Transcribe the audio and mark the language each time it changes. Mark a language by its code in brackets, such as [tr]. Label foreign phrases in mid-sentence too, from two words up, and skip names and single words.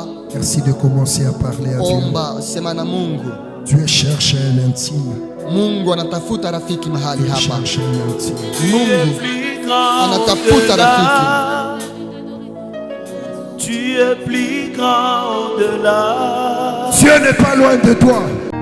[fr] Merci de commencer à parler à Dieu. [sw] Omba, sema na Mungu. [fr] Dieu cherche l'intime. [sw] Mungu anatafuta rafiki mahali [fr] Dieu [sw] hapa. [fr] cherche l'intime. [sw] Mungu anatafuta rafiki. [fr] Tu es plus grand au-delà. Dieu n'est pas loin de toi.